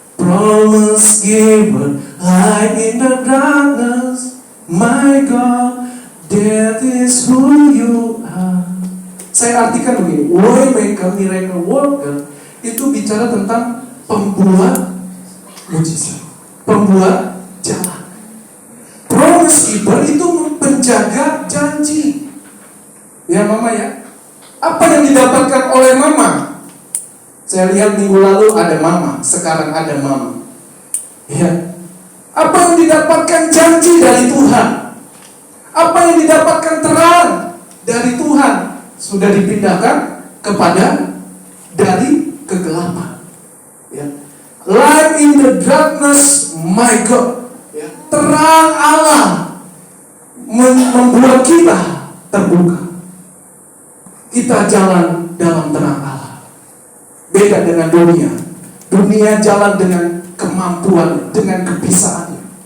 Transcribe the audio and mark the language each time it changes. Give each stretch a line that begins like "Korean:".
English: promise giver, light in the darkness. My God, that is who you are.
Indonesian: Saya artikan begini, Waymaker, miracle worker, itu bicara tentang pembuat mujizat, pembuat jalan. Promise keeper itu penjaga janji. Ya mama ya. Apa yang didapatkan oleh mama? Saya lihat minggu lalu ada mama, sekarang ada mama. Ya. Apa yang didapatkan janji dari Tuhan? Apa yang didapatkan terang dari Tuhan? Sudah dipindahkan kepada dari kegelapan. Ya.
English: Light in the darkness, my God.
Indonesian: Ya. Terang Allah membuat kita terbuka. Kita jalan dalam terang Allah. Beda dengan dunia. Dunia jalan dengan kemampuan, dengan kebisaannya.